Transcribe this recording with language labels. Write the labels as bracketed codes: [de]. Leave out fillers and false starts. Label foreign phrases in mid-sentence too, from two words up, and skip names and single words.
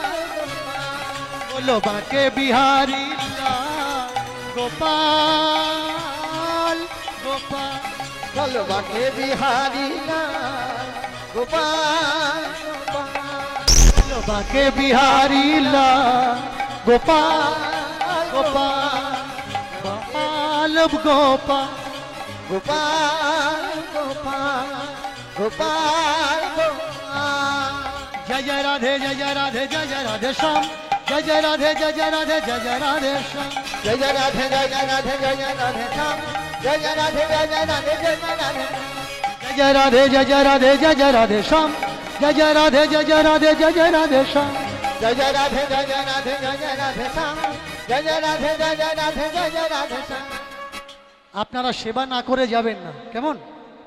[hi] बोलो बाके बिहारी ला गोपाल गोपाल, बोलो बाके बिहारी ला गोपाल गोपाल, बोलो बाके बिहारी ला गोपाल गोपाल गोपाल गोपाल গোপাল গোপাল গোপাল গোপাল जय जय राधे जय जय राधे जय जय राधे श्याम जय जय राधे जय जय राधे जय जय राधे श्याम जय जय राधे जय जय राधे जय जय राधे श्याम जय जय राधे जय जय राधे जय जय राधे जय जय राधे जय जय राधे जय जय राधे श्याम जय जय राधे जय जय राधे जय जय राधे श्याम जय जय राधे जय जय राधे जय जय राधे श्याम जय जय राधे जय जय राधे जय जय राधे श्याम [bn] আপনারা সেবা না করে যাবেন না কেমন